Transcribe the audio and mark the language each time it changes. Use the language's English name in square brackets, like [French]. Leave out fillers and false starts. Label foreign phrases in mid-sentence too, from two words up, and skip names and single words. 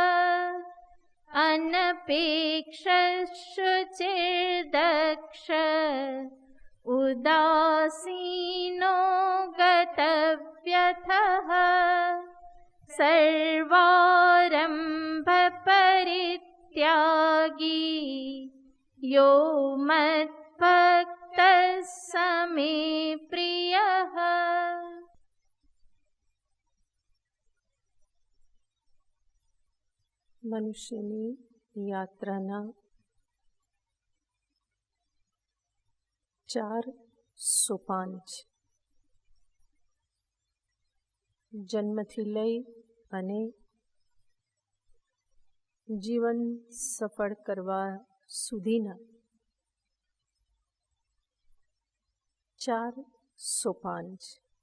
[Sanskrit] अनपेक्षशुचिर्दक्ष उदासीनो गतव्यथः सर्वारम्भपरित्यागी यो मद्भक्तः स मे प्रियः। [Gujarati] મનુષ્યની યાત્રાના 4 સોપાન છે. જન્મથી લઈ અને જીવન સફળ કરવા સુધીના 4 સોપાન છે.